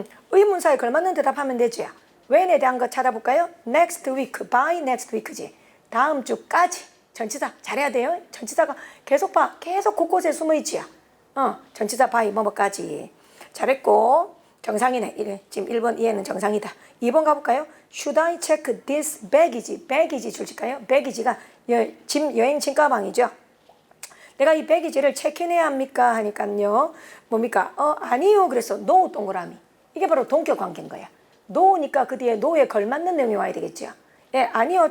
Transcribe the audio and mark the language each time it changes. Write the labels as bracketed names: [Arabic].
[Korean] 의문사에 걸맞는 대답하면 되죠. when에 대한 거 찾아볼까요? [English] next week, by next week지. 다음 주까지. [Korean] 전치사 잘해야 돼요. 전치사가 계속 계속 곳곳에 숨어 있지요. 전치사 by 뭐뭐까지. 잘했고 정상이네. 지금 1번 이해는 정상이다. 2번 가볼까요? [English] Should I check this baggage? [Korean] baggage 줄일까요? baggage가 여행 짐가방이죠. 내가 이 baggage를 체크인해야 합니까? 하니까요. 뭡니까? 아니요. 그래서 no 동그라미. 이게 바로 동격 관계인 거야. no니까 그 뒤에 no에 걸맞는 내용이 와야 되겠죠. 예, 아니요.